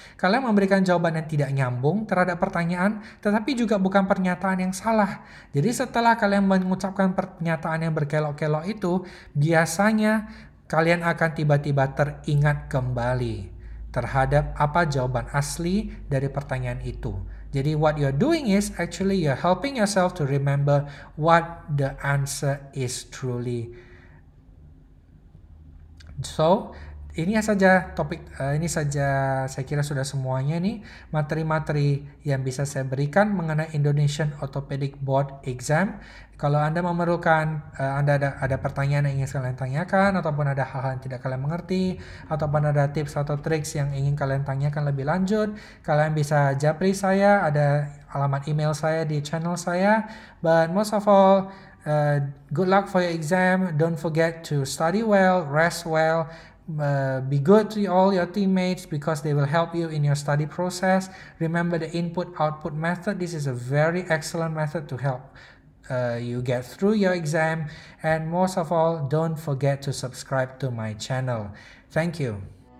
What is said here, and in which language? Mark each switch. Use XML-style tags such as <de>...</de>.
<id>Kalian memberikan jawaban yang tidak nyambung terhadap pertanyaan, tetapi juga bukan pernyataan yang salah. Jadi setelah kalian mengucapkan pernyataan yang berkelok-kelok itu, biasanya kalian akan tiba-tiba teringat kembali terhadap apa jawaban asli dari pertanyaan itu. Jadi</id> <en>what you're doing is actually you're helping yourself to remember what the answer is truly.</en> <id>So, ini saja topik, ini saja saya kira sudah semuanya nih materi-materi yang bisa saya berikan mengenai Indonesian Orthopedic Board Exam. Kalau Anda memerlukan, Anda ada pertanyaan yang ingin kalian tanyakan, ataupun ada hal-hal yang tidak kalian mengerti, ataupun ada tips atau triks yang ingin kalian tanyakan lebih lanjut, kalian bisa japri saya, ada alamat email saya di channel saya.</id> <en>But most of all, good luck for your exam. Don't forget to study well, rest well, be good to all your teammates because they will help you in your study process. Remember the input-output method. This is a very excellent method to help you get through your exam. And most of all, don't forget to subscribe to my channel. Thank you.</en>